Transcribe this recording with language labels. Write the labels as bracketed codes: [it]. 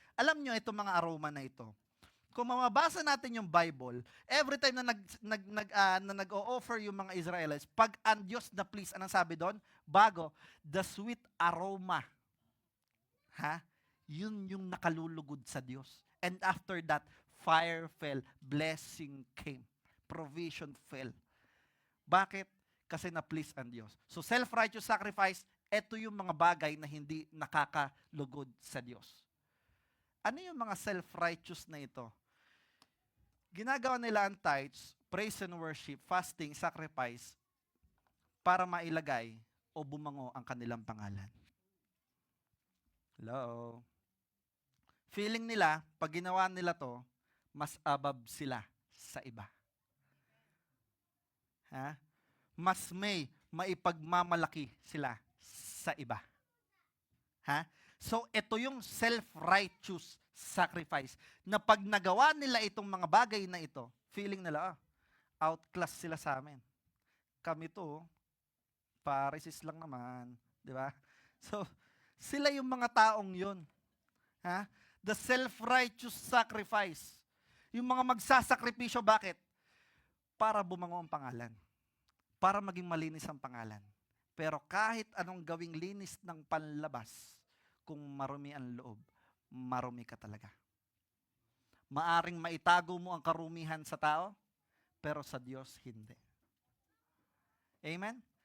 [tl] Alam nyo, itong mga aroma na ito, kung mamabasa natin yung Bible, every time na nag-o-offer yung mga Israelites, pag ang Diyos na please, anong sabi doon? Bago, [en] the sweet aroma. [tl] Yun yung nakalulugod sa Diyos. [en] And after that, fire fell, blessing came, provision fell. [tl] Bakit? Kasi na-please ang Diyos. So self-righteous sacrifice, ito yung mga bagay na hindi nakakalugod sa Diyos. Ano yung mga self-righteous na ito? Ginagawa nila ang tithes, praise and worship, fasting, sacrifice, para mailagay o bumango ang kanilang pangalan. Hello? Feeling nila, pag ginawa nila to, mas above sila sa iba. Mas maipagmamalaki sila sa iba. So, ito yung self-righteous sacrifice. Na pag nagawa nila itong mga bagay na ito, feeling nila, outclass sila sa amin. Kami to, Pharisees lang naman. Di ba? So, sila yung mga taong yun. [en] The self-righteous sacrifice. [tl] Yung mga magsasakripisyo, bakit? Para bumango ang pangalan. Para maging malinis ang pangalan. Pero kahit anong gawing linis ng panlabas, kung marumi ang loob, marumi ka talaga. Maaring maitago mo ang karumihan sa tao, pero sa Diyos, hindi. Amen?